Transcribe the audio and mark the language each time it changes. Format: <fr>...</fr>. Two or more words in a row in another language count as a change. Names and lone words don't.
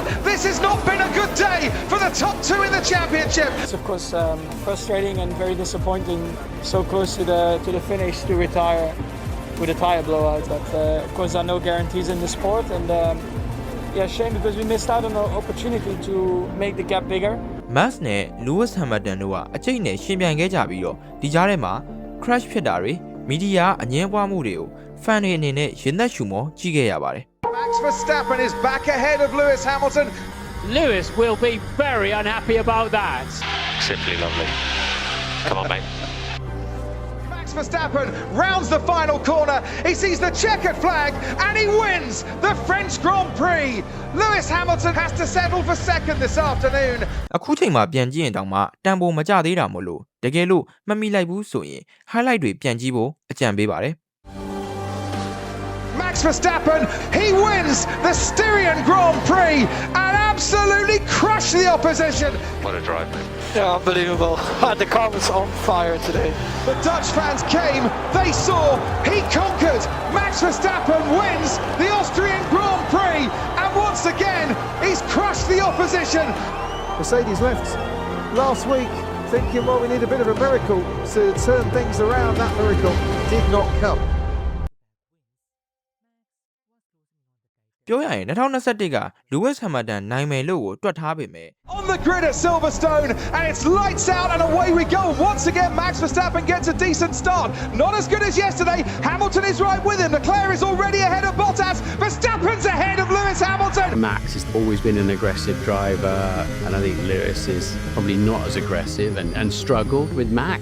<en>This has not been a good day for the top 2 in the championship. It's of course frustrating and very disappointing. So close to the finish to retire with a tire blowout. But of course, there are no guarantees in the sport, and yeah, shame because we missed out on an opportunity to make the gap bigger.</en> <my>Max နဲ့ Lewis Hamilton တို့ကအကျိတ်နဲ့ရှင်ပြိုင်ခဲ့ကြပြီးတော့ဒီကြားထဲမှာ crash ဖြစ်တာတွေမီဒီယာအငြင်းပွားမှုတွေကို fan တွေအနေနဲ့ရင်သက်ရှူမောကြည့်ခဲ့ရပါတယ်</my> <en>Max Verstappen is back ahead of Lewis Hamilton. Lewis will be very unhappy about that. Simply lovely. Come on, mate. Max Verstappen rounds the final corner. He sees the checkered flag and he wins the French Grand Prix. Lewis Hamilton has to settle for second this afternoon.</en> <my>အခုချိန်မှာပြန်ကြည့်ရင်တောင်မှတန်ဖိုးမကျသေးတာမို့လို့တကယ်လို့မမိလိုက်ဘူးဆိုရင် highlight တွေပြန်ကြည့်ဖို့အကြံပေးပါတယ်</my> <en>Max Verstappen, he wins the Styrian Grand Prix and absolutely crushed the opposition. What a drive, mate. Yeah, unbelievable. The car was on fire today. The Dutch fans came, they saw, he conquered. Max Verstappen wins the Austrian Grand Prix and once again he's crushed the opposition. Mercedes left last week thinking, well, we need a bit of a miracle to turn things around. That miracle did not come.</en> <my>ပြောရရင်2021က Lewis Hamilton နိုင်မယ်လို့ကိုတွက်ထားပေမဲ့</my> <en>On the grid at Silverstone and it's lights out and away we go. Once again Max Verstappen gets a decent start. Not as good as yesterday. Hamilton is right with him. Leclerc is already ahead of Bottas. Verstappen's ahead of Lewis Hamilton. Max has always been an aggressive driver, and I think Lewis is probably not as aggressive and struggled with Max.</en>